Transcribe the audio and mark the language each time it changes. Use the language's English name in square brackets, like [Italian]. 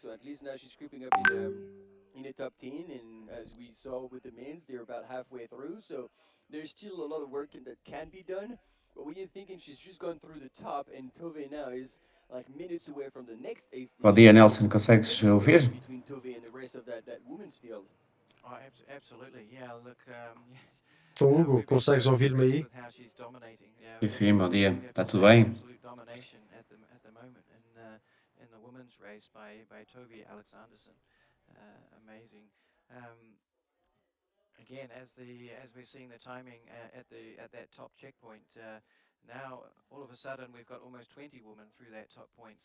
[English] So at least now she's creeping up in the top 10, and as we saw with the men's, they're about halfway through. So there's still a lot of work that can be done. But when you're thinking she's just gone through the top, and Tove now is like minutes away from the next ace. [Portuguese] Bom dia, Nelson. Consegues ouvir? [English] Between Tove and the rest of that women's field. Oh, absolutely. Yeah, look. [Portuguese] Então, Hugo, consegues ouvir-me aí? Sim, sim, bom dia. Está tudo bem? [English] Domination at the moment in the women's race by Tove Alexanderson. Amazing. Again, as we're seeing the timing at that top checkpoint, now all of a sudden we've got almost 20 women through that top point.